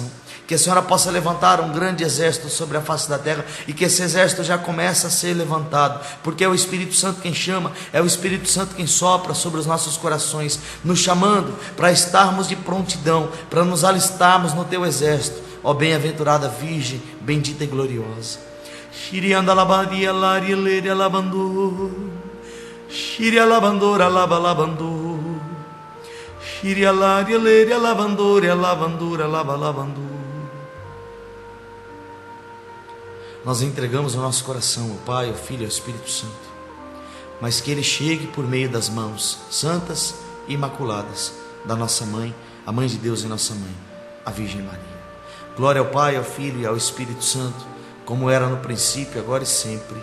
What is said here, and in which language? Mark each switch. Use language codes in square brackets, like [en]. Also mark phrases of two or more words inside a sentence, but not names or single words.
[pt] Que a Senhora possa levantar um grande exército sobre a face da terra e que esse exército já comece a ser levantado, porque é o Espírito Santo quem chama, é o Espírito Santo quem sopra sobre os nossos corações, nos chamando para estarmos de prontidão, para nos alistarmos no Teu exército, ó bem-aventurada Virgem, bendita e gloriosa. Shirianda labaria laria leria labandu, shiria labandora laba labandu, shiria laria leria lavandora lavandura laba labandu. Nós entregamos o nosso coração ao Pai, ao Filho e ao Espírito Santo, mas que ele chegue por meio das mãos santas e imaculadas da nossa mãe, a mãe de Deus e nossa mãe, a Virgem Maria. Glória ao Pai, ao Filho e ao Espírito Santo, como era no princípio, agora e sempre.